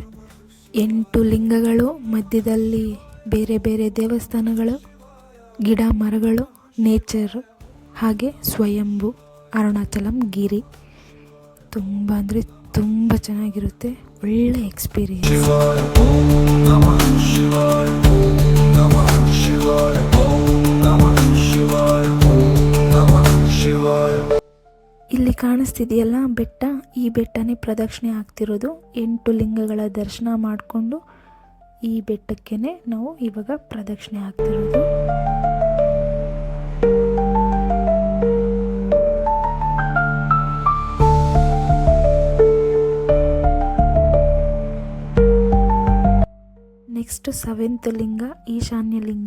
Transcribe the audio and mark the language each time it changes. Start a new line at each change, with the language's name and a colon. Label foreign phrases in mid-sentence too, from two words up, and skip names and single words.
Kannada: 8 ಲಿಂಗಗಳು, ಮಧ್ಯದಲ್ಲಿ ಬೇರೆ ಬೇರೆ ದೇವಸ್ಥಾನಗಳು, ಗಿಡ ಮರಗಳು, ನೇಚರ್, ಹಾಗೆ ಸ್ವಯಂಭೂ ಅರುಣಾಚಲಂ ಗಿರಿ. ತುಂಬ ಅಂದರೆ ತುಂಬ ಚೆನ್ನಾಗಿರುತ್ತೆ, ಒಳ್ಳೆ ಎಕ್ಸ್ಪೀರಿಯನ್ಸ್.
Sanskrit: ಶಿವಾಯ ಓಂ ನಮಃ ಶಿವಾಯ ಓಂ ನಮಃ ಶಿವಾಯ ಓಂ ನಮಃ ಶಿವಾಯ ಓಂ ನಮಃ ಶಿವಾಯ.
Kannada: ಇಲ್ಲಿ ಕಾಣಿಸ್ತಿದೆಯಲ್ಲ ಬೆಟ್ಟ, ಈ ಬೆಟ್ಟನೇ ಪ್ರದಕ್ಷಿಣೆ ಆಗ್ತಿರೋದು. 8 ಲಿಂಗಗಳ ದರ್ಶನ ಮಾಡಿಕೊಂಡು ಈ ಬೆಟ್ಟಕ್ಕೆ ನಾವು ಇವಾಗ ಪ್ರದಕ್ಷಿಣೆ ಆಗ್ತಿರೋದು. ನೆಕ್ಸ್ಟ್ 7th ಲಿಂಗ ಈಶಾನ್ಯ ಲಿಂಗ.